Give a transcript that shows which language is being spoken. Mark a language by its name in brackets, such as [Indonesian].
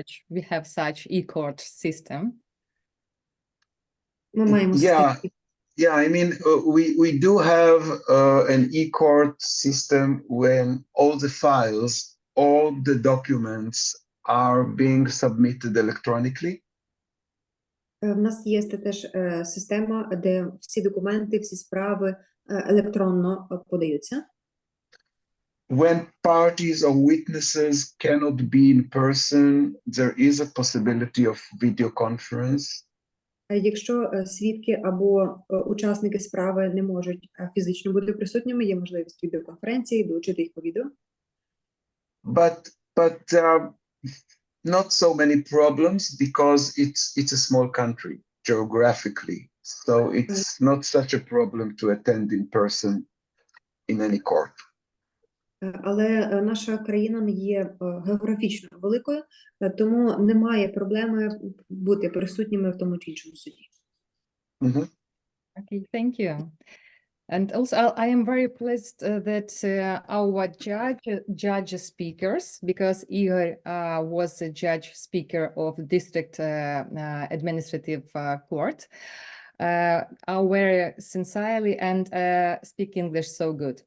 [English] We have such e-court system. [Ukrainian] Ми маємо [English] yeah. I mean, we do have an e-court system when all the files, all the documents are being submitted electronically. [Ukrainian] В нас є теж система, де всі документи, всі справи електронно подаються. [English] When parties or witnesses cannot be in person, there is a possibility of video conference. [Ukrainian] Якщо свідки або учасники справи не можуть фізично бути присутніми, є можливість відеоконференції, долучити їх по відео. [English] But there are not so many problems because it's a small country geographically, so it's not such a problem to attend in person in any court. [Ukrainian] Але наша країна не є географічно великою, тому немає проблеми бути присутніми в тому чи іншому суді. [English] Okay, thank you. And also, I am very pleased that our judge speakers, because Igor was a judge speaker of district administrative court, are very sincerely and speak English so good.